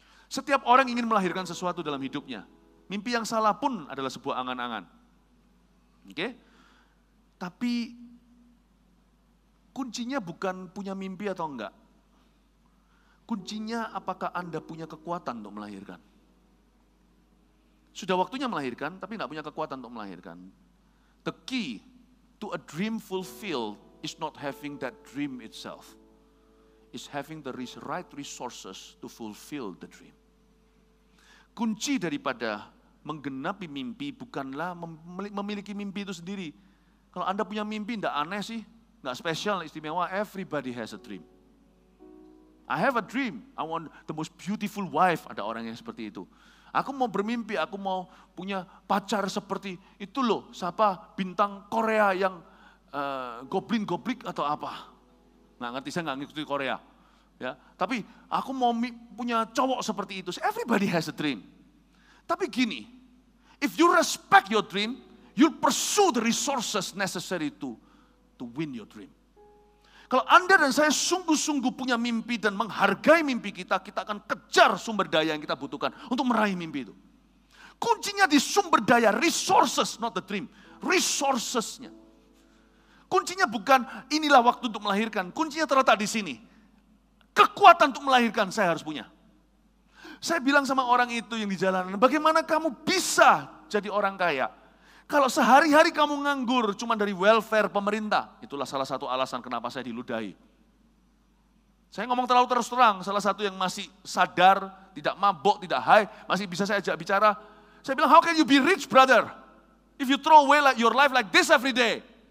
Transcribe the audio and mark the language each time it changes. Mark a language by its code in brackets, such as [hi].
[id] Setiap orang ingin melahirkan sesuatu dalam hidupnya. Mimpi yang salah pun adalah sebuah angan-angan. Oke? Tapi kuncinya bukan punya mimpi atau enggak. Kuncinya apakah Anda punya kekuatan untuk melahirkan. Sudah waktunya melahirkan, tapi enggak punya kekuatan untuk melahirkan. [en] The key to a dream fulfilled is not having that dream itself. It's having the right resources to fulfill the dream. [id] Kunci daripada menggenapi mimpi bukanlah memiliki mimpi itu sendiri. Kalau Anda punya mimpi, tidak aneh sih, tidak spesial, istimewa, [en] everybody has a dream. I have a dream, I want the most beautiful wife, [id] ada orang yang seperti itu. Aku mau bermimpi, aku mau punya pacar seperti itu loh, siapa bintang Korea yang goblin-goblik atau apa. Nggak ngerti, saya nggak ngikuti Korea. Ya, tapi aku mau punya cowok seperti itu, [en] everybody has a dream. [id] Tapi gini, [en] if you respect your dream, you'll pursue the resources necessary to win your dream. [id] Kalau Anda dan saya sungguh-sungguh punya mimpi dan menghargai mimpi kita akan kejar sumber daya yang kita butuhkan untuk meraih mimpi itu. Kuncinya di sumber daya, resources, [en] not the dream. [id] Resourcesnya. Kuncinya bukan inilah waktu untuk melahirkan, kuncinya terletak di sini. Kekuatan untuk melahirkan saya harus punya. Saya bilang sama orang itu yang di jalanan, bagaimana kamu bisa jadi orang kaya? Kalau sehari-hari kamu nganggur cuma dari welfare pemerintah, itulah salah satu alasan kenapa saya diludahi. Saya ngomong terlalu terus terang, salah satu yang masih sadar, tidak mabok, tidak high, masih bisa saya ajak bicara. Saya bilang, [en] how can you be rich, brother? If you throw away your life like this every day.